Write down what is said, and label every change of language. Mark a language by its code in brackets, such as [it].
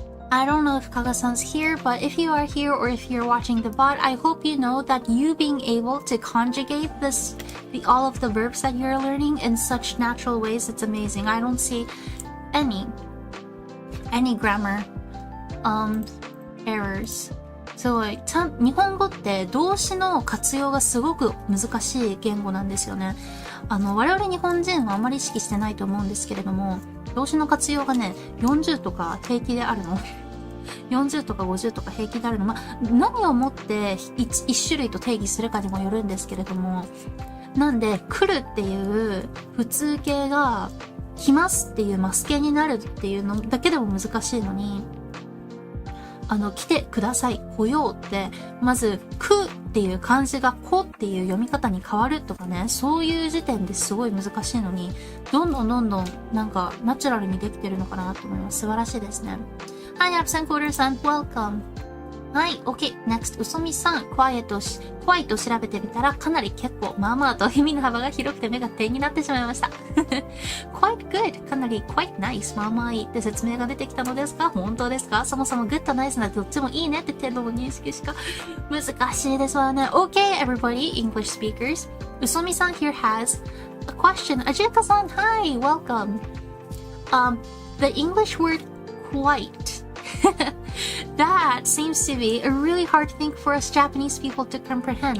[en] I don't know if Kaga-san's here, but if you are here or if you're watching the VOD, I hope you know that you being able to conjugate all of the verbs that you're learning in such natural ways, it's amazing. I don't see any grammar errors. [ja] すごい。日本語って動詞の活用がすごく難しい言語なんですよね。我々日本人はあまり意識してないと思うんですけれども、動詞の活用がね、40とか平気であるの。 40とか50とか平気であるの。何をもって一種類と定義するかにもよるんですけれども、なんで、来るっていう普通形が、来ますっていうマス形になるっていうのだけでも難しいのに、来てください、来ようって、まず、くっていう漢字がこっていう読み方に変わるとかね、そういう時点ですごい難しいのに、どんどんなんかナチュラルにできてるのかなと思います。素晴らしいですね。はい、アブセンコーダーさん、 [en] welcome。 [ja] はい、OK。 next、うそみさん、怖いと調べてみたら、かなり結構、まあまあと意味の幅が広くて目が点になってしまいました。 [en] quite good。かなり quite nice。 [ja] まあまあいいって説明が出てきたのですが、本当ですか？そもそも good と nice などっちもいいねって程度の認識しか難しいですわね。 [en] OK, everybody, English speakers. うそみさん here has a question. Ajitaさん、hi, welcome. The English word quite that seems to be a really hard thing for us Japanese people to comprehend.